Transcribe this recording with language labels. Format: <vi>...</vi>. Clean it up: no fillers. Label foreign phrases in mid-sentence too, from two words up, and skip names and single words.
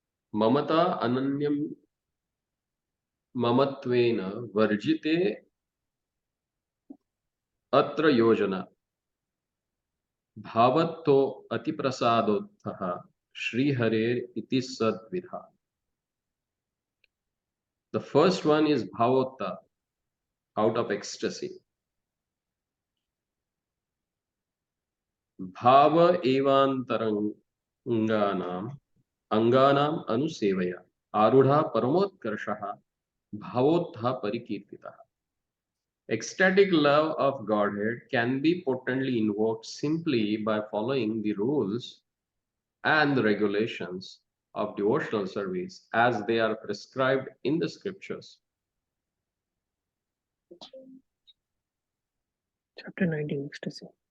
<sa>ममता अनन्यम ममत्वेन वर्जिते अत्र योजना भावत्तो अतिप्रसादोत्थः श्रीहरेर इति सद्विधा.</sa> <en>The first one is bhavotta, out of ecstasy.</en> <sa>Bhava evantaranganam anganam anusevaya arudha paramotkarshaha bhavottha parikirtitaha.</sa> <en>Ecstatic love of Godhead can be potently invoked simply by following the rules and the regulations of devotional service as they are prescribed in the scriptures. Chapter 19, Ecstasy.</en>